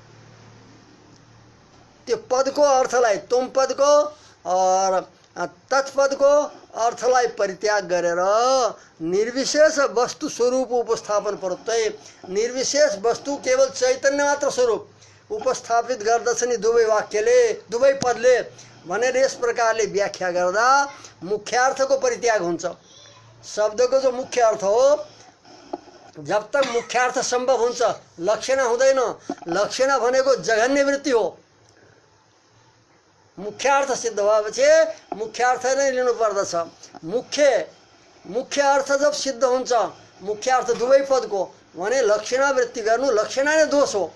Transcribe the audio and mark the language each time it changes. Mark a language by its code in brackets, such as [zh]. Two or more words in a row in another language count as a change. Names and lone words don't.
[ne] त्यो पदको अर्थलाई, तुम पदको और तत्पदको अर्थलाई परित्याग गरेर निर्विशेष वस्तु स्वरूप उपस्थापन परत्वे, निर्विशेष वस्तु केवल चैतन्य मात्र स्वरूप उपस्थापित गर्दछ नि दुवै वाक्यले, दुवै पदले भनेर यस प्रकारले व्याख्या गर्दा मुख्यार्थको परित्याग हुन्छ। शब्दको जो मुख्य अर्थ हो जब तक मुख्यार्थ सम्भव हुन्छ लक्षणा हुँदैन। लक्षणा भनेको जघन्य वृत्ति हो। मुख्यार्थ सिद्ध भएपछि मुख्यार्थ नै लिनु पर्दछ। मुख्य अर्थ जब सिद्ध हुन्छ, मुख्यार्थ दुवै पदको, भने लक्षणा वृत्ति गर्नु लक्षणा नै दोष हो।